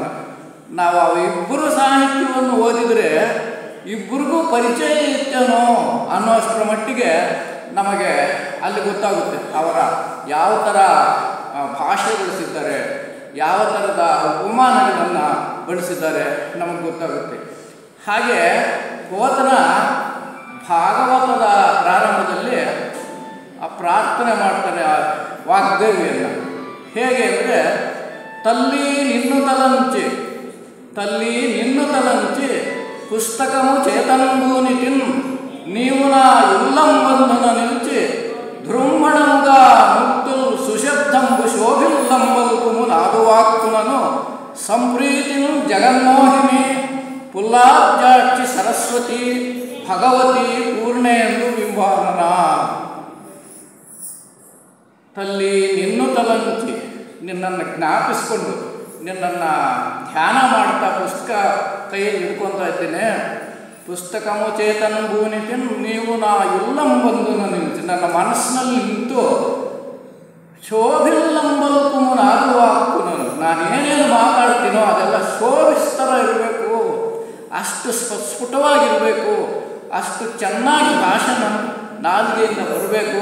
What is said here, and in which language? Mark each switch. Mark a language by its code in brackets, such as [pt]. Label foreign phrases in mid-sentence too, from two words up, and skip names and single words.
[kn] ನಾವು ಅವಿಬ್ಬರು ಸಾಹಿತ್ಯವನ್ನು ಓದಿದರೆ ಇಬ್ಬರಿಗೂ ಪರಿಚಯ ಇತ್ತೇನೋ ಅನ್ನೋಷ್ಟರ ಮಟ್ಟಿಗೆ ನಮಗೆ ಅಲ್ಲಿ ಗೊತ್ತಾಗುತ್ತೆ ಅವರ ಯಾವ ಥರ ಭಾಷೆ ಬಳಸಿದ್ದಾರೆ, ಯಾವ ಥರದ ಉಪಮಾನಗಳನ್ನು ಬಳಸಿದ್ದಾರೆ ನಮಗೆ ಗೊತ್ತಾಗುತ್ತೆ. ಹಾಗೆ ಕೋತನ ಭಾಗವತದ ಪ್ರಾರಂಭದಲ್ಲಿ ಪ್ರಾರ್ಥನೆ ಮಾಡ್ತಾರೆ ಆ ವಾಗ್ದೇವಿಯನ್ನು. ಹೇಗೆ ಅಂದರೆ, [te] తల్లి నిన్ను తలంచి పుస్తకము చేతనంబూనిటిన్ నీవు నా ఉల్లంబంధున నిలిచి ధృంభణముగా ముక్తులు సుశబ్దంబు శోభిల్లంబల్కుము నాదువాక్కులను సంప్రీతిను జగన్మోహిని పుల్లాబ్జాక్షి సరస్వతి భగవతి పూర్ణేందు బింబానన. తల్లి నిన్ను తలంచి, [kn] ನಿನ್ನನ್ನು ಜ್ಞಾಪಿಸ್ಕೊಂಡು ನಿನ್ನನ್ನು ಧ್ಯಾನ ಮಾಡ್ತಾ ಪುಸ್ತಕ ಕೈಯಲ್ಲಿ ಹಿಡ್ಕೊತಾ ಇದ್ದೇನೆ. [te] పుస్తకము చేతన భూనితిన్ నీవు నా ఇల్లంబందు [kn] ನಿಂತು ನನ್ನ ಮನಸ್ಸಿನಲ್ಲಿ ನಿಂತು [te] శోభిల్లంబల్కు నాగువాకు [kn] ನಾನು ಏನೇನು ಮಾತಾಡ್ತೀನೋ ಅದೆಲ್ಲ ಶೋಭಿಸ್ತರ ಇರಬೇಕು, ಅಷ್ಟು ಸ್ಫುಟವಾಗಿರಬೇಕು, ಅಷ್ಟು ಚೆನ್ನಾಗಿ ಭಾಷೆ ನಾಲಿಗೆಯಿಂದ ಬರಬೇಕು.